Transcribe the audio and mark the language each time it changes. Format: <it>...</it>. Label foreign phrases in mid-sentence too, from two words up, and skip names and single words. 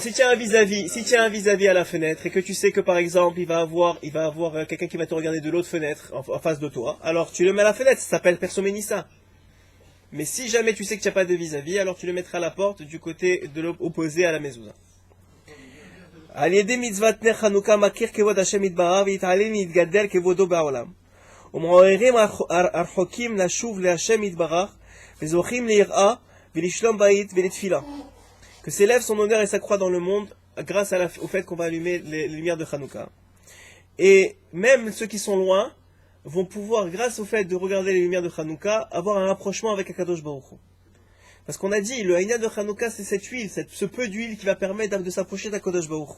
<fr>Si tu as un vis-à-vis à la fenêtre et que tu sais que par exemple il va avoir quelqu'un qui va te regarder de l'autre fenêtre en face de toi, alors tu le mets à la fenêtre. Ça s'appelle persoménissa. Mais si jamais tu sais que tu n'as pas de vis-à-vis, alors tu le mettras à la porte du côté de opposé à la mezouza.</fr> <he>על ידי מצוות נר חנוכה מכיר כבוד השם יתברך ויתעלה מתגדל כבודו בעולם. ומעוררים הרחוקים לשוב להשם יתברך וזוכים ליראה ולשלום בית ולתפילה.</he> <fr>Que s'élève son honneur et sa croix dans le monde grâce au fait qu'on va allumer les lumières de Hanouka. Et même ceux qui sont loin vont pouvoir, grâce au fait de regarder les lumières de Hanouka, avoir un rapprochement avec</fr> <he>הקדוש ברוך הוא.</he> <fr>Parce qu'on a dit, le Aïna de Hanouka, c'est cette huile, ce peu d'huile qui va permettre de s'approcher d'</fr> <he>הקדוש ברוך הוא.</he>